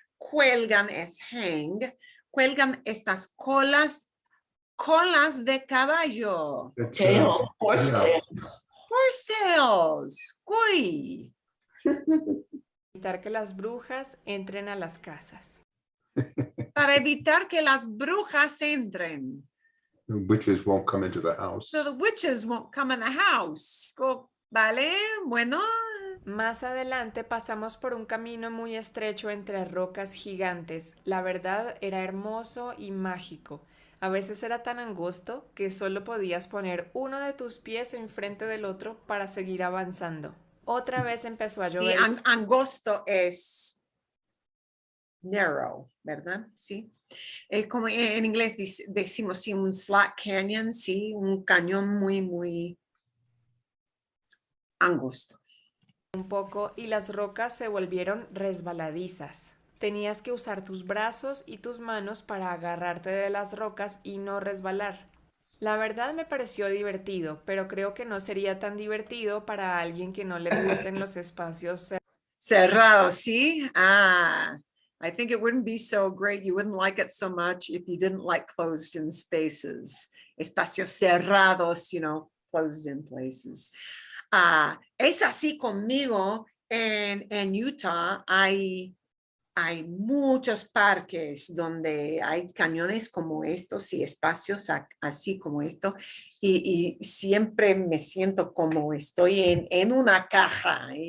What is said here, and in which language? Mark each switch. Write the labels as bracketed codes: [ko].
[es] Cuelgan es hang. Cuelgan estas colas de caballo. [en] It's, Tail, horse yeah. tails. Horsetails. Uy. [es] Evitar que las brujas entren a las casas. Para evitar que las brujas entren. [en] The witches won't come into the house. So the witches won't come in the house. [es] ¿Vale? Bueno. Más adelante pasamos por un camino muy estrecho entre rocas gigantes. La verdad era hermoso y mágico. A veces era tan angosto que solo podías poner uno de tus pies enfrente del otro para seguir avanzando. Otra vez empezó a Sí, llover. angosto es narrow, ¿verdad? Sí. Como en inglés decimos, sí, un slack canyon, sí, un cañón muy angosto. Un poco y las rocas se volvieron resbaladizas. Tenías que usar tus brazos y tus manos para agarrarte de las rocas y no resbalar. La verdad me pareció divertido, pero creo que no sería tan divertido para alguien que no le gusten los espacios Cerrado, sí. [en] I think it wouldn't be so great. You wouldn't like it so much if you didn't like closed in spaces. Espacios cerrados, closed in places. [es] Es así conmigo. En Utah hay muchos parques donde hay cañones como estos y espacios así como esto. Y siempre me siento como estoy en una caja.